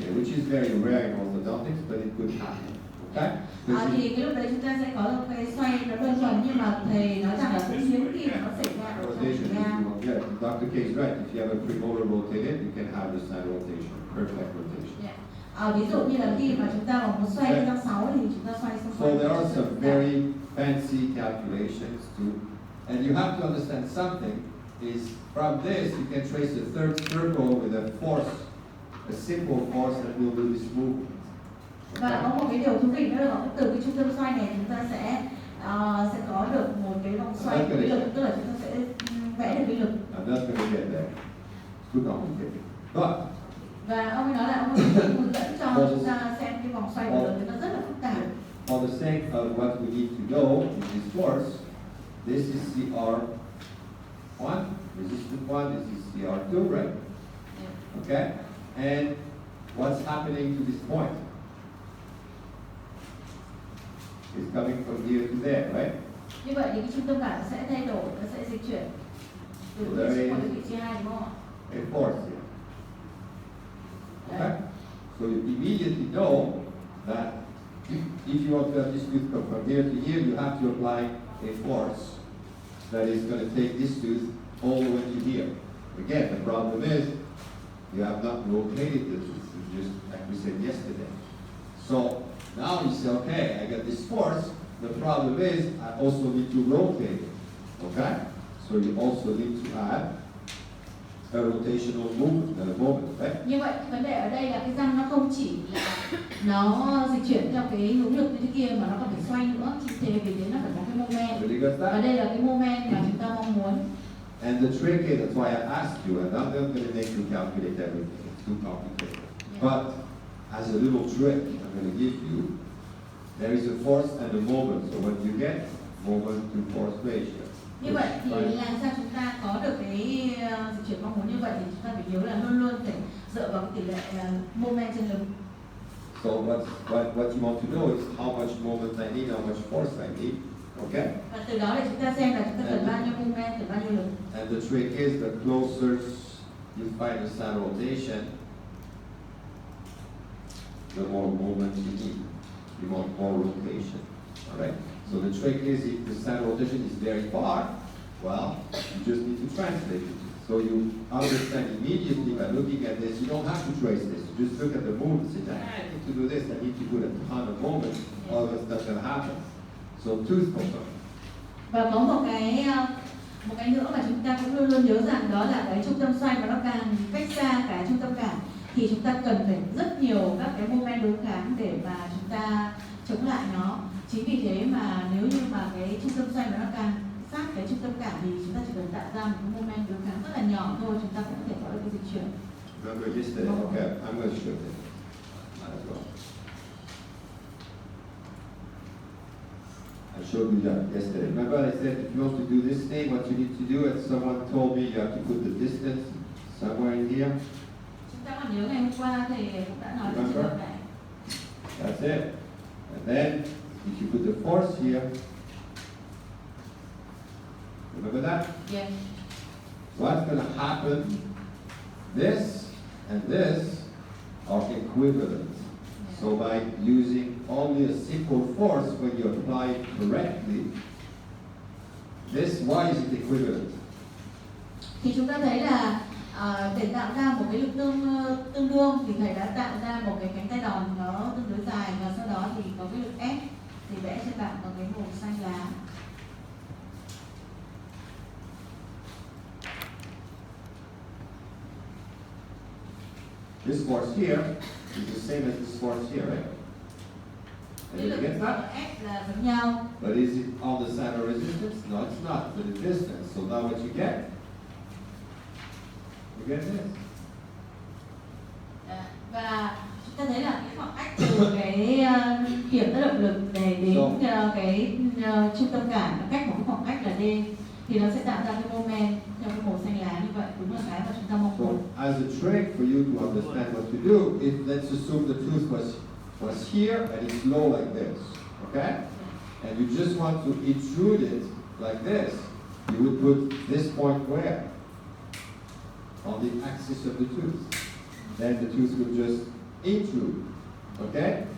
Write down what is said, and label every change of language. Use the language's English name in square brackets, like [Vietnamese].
[English] Okay, which is very rare in orthodontics, but it could happen. Okay? [Vietnamese] Thì cái lúc đấy chúng ta sẽ có một cái xoay nó đơn thuần, nhưng mà thầy nói rằng là cũng hiếm khi nó xảy ra ở trong [English] Rotation, [Vietnamese] da. [English] yeah, Dr. K is right. If you have a premolar rotated, you can have the center rotation, perfect rotation. [Vietnamese] Ví dụ như là khi mà chúng ta mà muốn xoay răng 6 thì chúng ta xoay xong. [English] So there are some very fancy calculations too, and you have to understand something. Is from this you can trace a third circle with a force, a simple force that will do this movement. [Vietnamese] Và có một cái điều thú vị nữa là từ cái trung tâm xoay này chúng ta sẽ có được một xoay của vĩ lực, tức là chúng ta sẽ vẽ được vĩ lực. [English] I'm not going to get there. It's too complicated. But [Vietnamese] Và ông ấy nói là ông ấy sẽ hướng dẫn cho chúng ta xem cái vòng xoay của lực thì nó rất là phức tạp. [English] for the sake of what we need to know in this course, this is CR1, resistance 1, this is CR2, right? Okay? And what's happening to this point? It's coming from here to there, right? [Vietnamese] Như vậy thì cái trung tâm cảm nó sẽ thay đổi, nó sẽ dịch chuyển từ vị trí 1 đến vị trí 2 đúng không ạ? [English] A force here. Okay? So you immediately know that if you want to have this tooth come from here to here, you have to apply a force that is going to take this tooth all the way to here. Again, the problem is you have not rotated the tooth, just like we said yesterday. So now you say, okay, I got this force. The problem is I also need to rotate it. Okay? So you also need to add a rotational moment, right? [Vietnamese] Như vậy vấn đề ở đây là cái răng nó không chỉ là nó dịch chuyển theo cái hướng lực như thế kia mà nó còn phải xoay nữa, chính thế vì thế nó phải có cái moment. [English] Really got [Vietnamese] Và [English] that? [Vietnamese] đây là cái moment mà chúng ta mong muốn. [English] And the trick is, that's why I asked you, and I'm not going to make you calculate everything, it's too complicated. Yeah. But as a little trick I'm going to give you, there is a force and a moment. So when you get moment to force ratio. [Vietnamese] Như vậy thì [English] Right? [Vietnamese] làm sao chúng ta có được cái dịch chuyển mong muốn như vậy thì chúng ta phải nhớ là luôn luôn phải dựa vào cái tỷ lệ moment trên lực. [English] So what you want to know is how much moment I need, how much force I need. Okay? [Vietnamese] Và từ đó để chúng ta xem là chúng ta cần bao nhiêu moment, cần bao nhiêu lực. [English] And the trick is, the closer you find the side rotation, the more moment you need. You want more rotation. Alright? So the trick is, if the side rotation is very far, well, you just need to translate it. So you understand immediately by looking at this, you don't have to trace this. You just look at the movement, say, I need to do this, I need to put a ton of moment, all that's not going to happen. So tooth motion. [Vietnamese] Và có một cái nữa mà chúng ta cũng luôn luôn nhớ rằng đó là cái trung tâm xoay mà nó càng cách xa cái trung tâm cảm thì chúng ta cần phải rất nhiều các cái moment đối kháng để mà chúng ta chống lại nó. Chính vì thế mà nếu như mà cái trung tâm xoay mà nó càng sát cái trung tâm cảm thì chúng ta chỉ cần tạo ra một cái moment đối kháng rất là nhỏ thôi, chúng ta cũng có thể có được cái dịch chuyển. [English] Remember yesterday? Okay, I'm going to show you. Might as well. I showed you that yesterday. Remember I said if you want to do this thing, what you need to do, and someone told me you have to put the distance somewhere in here. [Vietnamese] Chúng ta còn nhớ ngày hôm qua thì cũng đã nói về trường hợp này. [English] That's it. And then if you put the force here, remember that? Yeah. What's going to happen? This and this are equivalent. So by using only a simple force, when you apply it correctly, this, why is it equivalent? [Vietnamese] Thì chúng ta thấy là để tạo ra một cái lực tương đương thì thầy đã tạo ra một cái cánh tay đòn nó tương đối dài và sau đó thì có cái lực ép thì vẽ cho bạn bằng cái màu xanh lá. [English] This force here is the same as this force here, right? [Vietnamese] Cái [English] And [Vietnamese] lực [English] you get that? [Vietnamese] ép là giống nhau. [English] But is it on the side of resistance? No, it's not, but the distance. So now what you get this. [Vietnamese] Và chúng ta thấy là cái khoảng cách từ cái điểm tác động lực để đến cái trung tâm cảm nó cách một cái khoảng cách là d thì nó sẽ tạo ra cái moment theo cái màu xanh lá như vậy, đúng là cái mà chúng ta mong muốn. [English] So as a trick for you to understand what to do, if let's assume the tooth was here and it's low like this, okay? And you just want to intrude it like this, you would put this point where? On the axis of the tooth. Then the tooth will just intrude, okay?